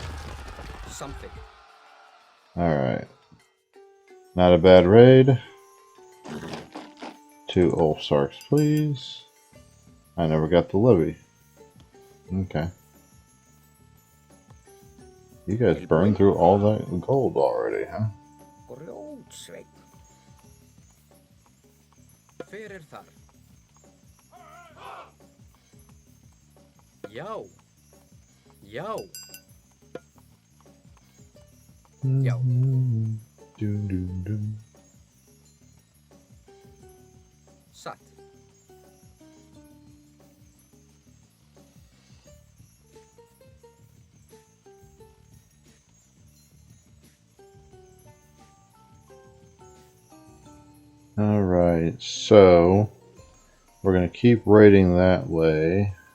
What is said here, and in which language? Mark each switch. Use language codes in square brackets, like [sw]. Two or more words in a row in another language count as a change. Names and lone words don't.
[en] Alright. Not a bad raid. 2 Ulfsarks, please. I never got the levy. Okay. You guys burned through all that gold already, huh? [is] Grjótsveinn. Hver þar? Já. Já. Já. Satt. [en] Alright, so we're going to keep raiding that way.